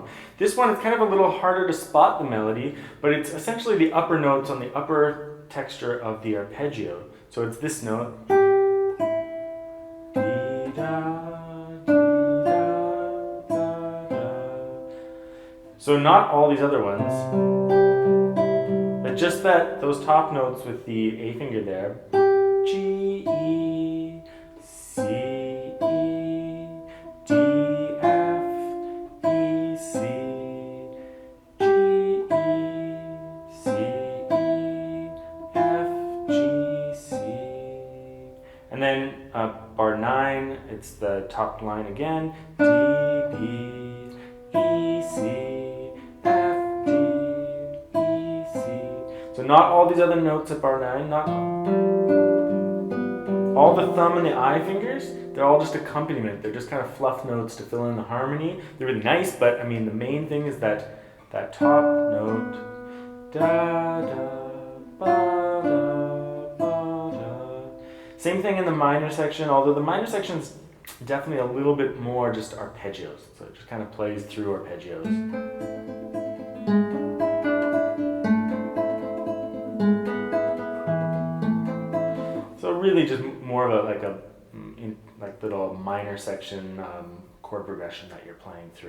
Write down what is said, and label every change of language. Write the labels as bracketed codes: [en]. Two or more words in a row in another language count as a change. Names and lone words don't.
[en] This one is kind of a little harder to spot the melody, but it's essentially the upper notes on the upper texture of the arpeggio. So it's this note. So not all these other ones. Just those top notes with the A finger there, G, E, C, E, D, F, E, C, G, E, C, E, F, G, C. And then bar 9, it's the top line again, D, B, E, C. So not all these other notes at bar 9, not all the thumb and the eye fingers, they're all just accompaniment. They're just kind of fluff notes to fill in the harmony. They're really nice, but I mean the main thing is that top note, da da ba da ba da. Same thing in the minor section, although the minor section's definitely a little bit more just arpeggios. So it just kind of plays through arpeggios. Really just more of a little minor section chord progression that you're playing through.